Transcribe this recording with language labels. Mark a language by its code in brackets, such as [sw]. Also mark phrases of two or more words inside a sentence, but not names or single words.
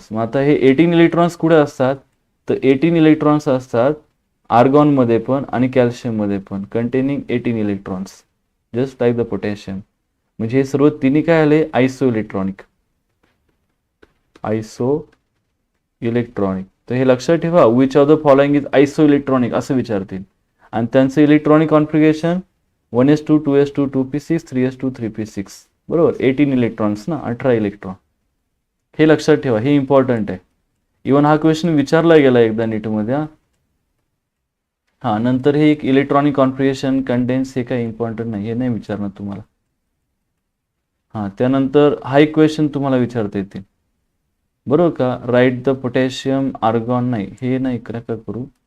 [mr] मग आता हे 18 इलेक्ट्रॉन्स कुठे असतात, तर 18 इलेक्ट्रॉन्स असतात आर्गॉन मध्ये पण आणि कॅल्शियम मध्ये पण, [en] containing 18 electrons just like the potassium. [mr] म्हणजे हे सर्व तिन्ही काय आले, [en] iso electronic. iso electronic. [mr] तर हे लक्षात ठेवा, [en] which of the following is iso electronic असं विचारतील. [mr] आणि त्यांचं [en] electronic configuration [mr] 1s2 2s2 2p6 3s2 3p6, बरोबर 18 इलेक्ट्रॉन्स ना, 18 इलेक्ट्रॉन. हे लक्षात ठेवा, हे इम्पॉर्टंट आहे. इवन हा क्वेश्चन विचारला गेला एकदा नीटमध्ये. हा नंतर हे एक [en] electronic configuration contains, [mr] हे काही इम्पॉर्टंट नाही, हे नाही विचारणार तुम्हाला. हा त्यानंतर हा एक क्वेश्चन तुम्हाला विचारता येतील, बरोबर का, [en] right the potassium argon, [mr] नाही हे नाही का करू.